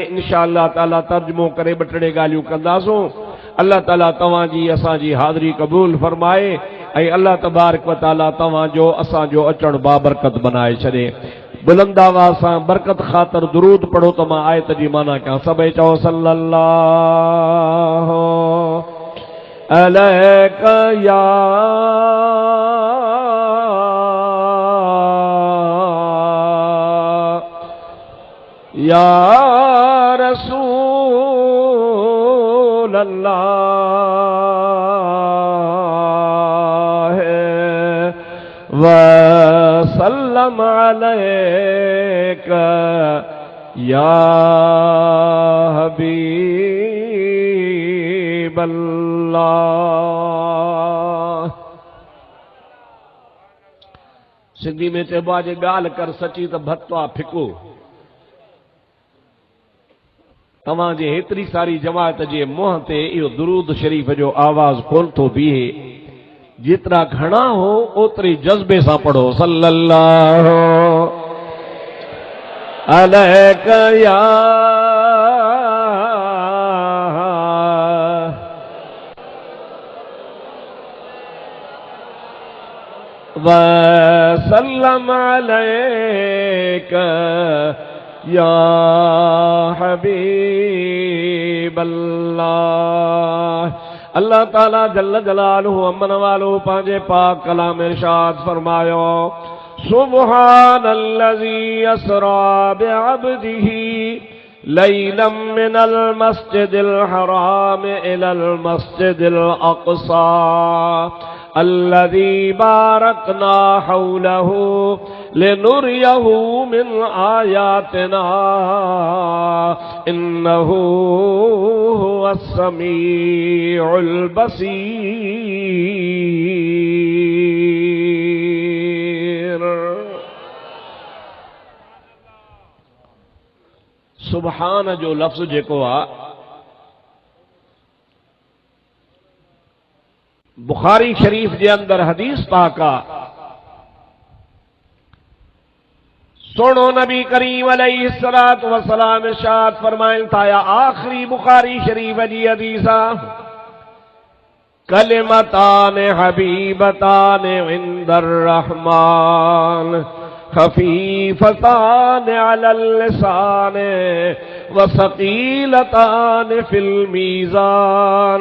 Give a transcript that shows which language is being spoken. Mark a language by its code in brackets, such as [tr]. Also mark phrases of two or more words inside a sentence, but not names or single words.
[ar] إن شاء الله تعالى [sd] तर्जुमो करे 2-3 ॻाल्हियूं कंदासूं। अल्लाह ताला तव्हां जी असांजी हाज़िरी क़बूल फरमाए ऐं अल्लाह तबारक व ताला तव्हां जो असां जो अचण बाबरकत बनाए छॾे। बुलंद आवाज़ सां बरकत ख़ातिर दुरूद पढ़ो त मां आयत जी माना कयां। सभई चओ [ar] صلى الله عليك يا رسول الله وسلم عليك يا حبيب الله. [sd] सिंधी में चइबो आहे जे ॻाल्हि कर सची त भत्तो आहे फिको। तव्हां जे हेतिरी सारी जमात जे मुंहं ते इहो दुरूद शरीफ़ जो आवाज़ कोन थो बीहे। जेतिरा घणा हो ओतिरे जज़्बे सां पढ़ो [ar] صلى الله عليك يا وسلم عليك يا حبيب الله. [sd] अल्लाह ताला [ar] جل جلاله [sd] अमन वालो पंहिंजे पाक कलाम इरशाद फरमायो [ar] سبحان الذي أسرى بعبده ليلا من المسجد الحرام إلى المسجد الأقصى الذي باركنا حوله لنريه من آياتنا إنه هو السميع البصير. [sd] सुभान जो लफ्ज़ जेको आहे बुखारी शरीफ के अंदर हदीस पाका सुनो नबी करीम [ar] عليه الصلاة والسلام [sd] इरशाद फरमाइन था या आखिरी बुखारी शरीफ जी हदीसा [ar] كلمتان حبيبتان إلى الرحمن خفيفتان على اللسان ثقيلتان في الميزان.